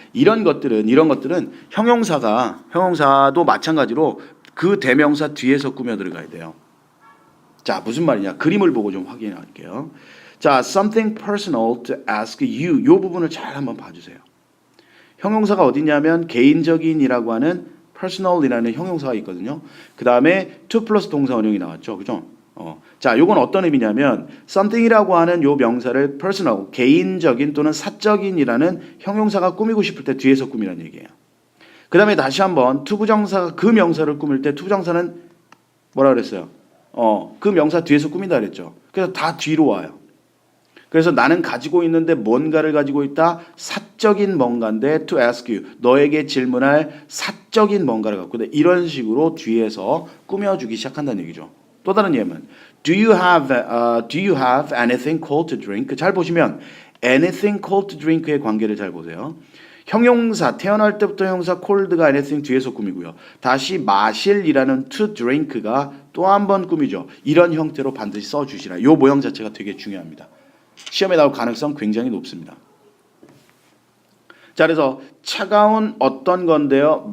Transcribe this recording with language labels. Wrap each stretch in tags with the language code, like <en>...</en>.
<ko>이런 것들은 형용사도 마찬가지로 그 대명사 뒤에서 꾸며 들어가야 돼요. 자, 무슨 말이냐? 그림을 보고 좀 확인해 할게요.</ko> <en>자, something personal to ask you.</en> <ko>이 부분을 잘 한번 봐주세요. 형용사가 어디냐면 개인적인이라고 하는 personal이라는 형용사가 있거든요. 그 다음에 to 플러스 동사 원형이 나왔죠. 그죠? 자, 요건 어떤 의미냐면 something이라고 하는 요 명사를 personal, 개인적인 또는 사적인이라는 형용사가 꾸미고 싶을 때 뒤에서 꾸미라는 얘기예요. 그 다음에 다시 한번 투부정사가 그 명사를 꾸밀 때 투부정사는 뭐라 그랬어요? 그 명사 뒤에서 꾸민다 그랬죠. 그래서 다 뒤로 와요. 그래서 나는 가지고 있는데 뭔가를 가지고 있다. 사적인 뭔가인데</ko> <en>to ask you.</en> <ko>너에게 질문할 사적인 뭔가를 갖고 있다. 이런 식으로 뒤에서 꾸며주기 시작한다는 얘기죠. 또 다른 예문.</ko> <en>Do you have anything cold to drink?</en> <ko>잘 보시면</ko> <en>anything cold to drink</en> <ko>의 관계를 잘 보세요. 형용사 태어날 때부터 형용사 cold가 anything 뒤에서 꾸미고요. 다시 마실이라는</ko> <en>to drink</en> <ko>가 또 한 번 꾸미죠. 이런 형태로 반드시 써주시라. 이 모형 자체가 되게 중요합니다. 시험에 나올 가능성 굉장히 높습니다. 자, 그래서 차가운 어떤 건데요.</ko>